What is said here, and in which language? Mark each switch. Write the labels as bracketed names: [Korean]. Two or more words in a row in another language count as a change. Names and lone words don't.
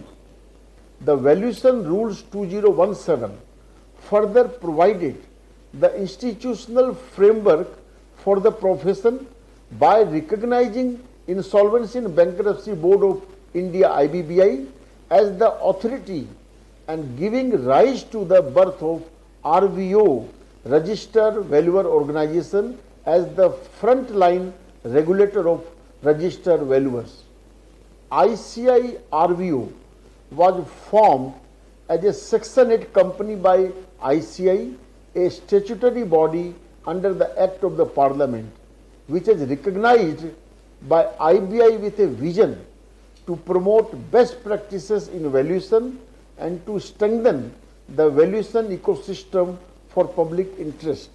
[English] The Valuation Rules 2017 further provided the institutional framework for the profession by recognizing Insolvency and Bankruptcy Board of India IBBI as the authority and giving rise to the birth of RVO, register valuer organization as the frontline regulator of register valuers. ICI RVO was formed as a Section 8 company by ICI, a statutory body under the Act of the Parliament, which is recognized by IBI with a vision to promote best practices in valuation and to strengthen the valuation ecosystem for public interest.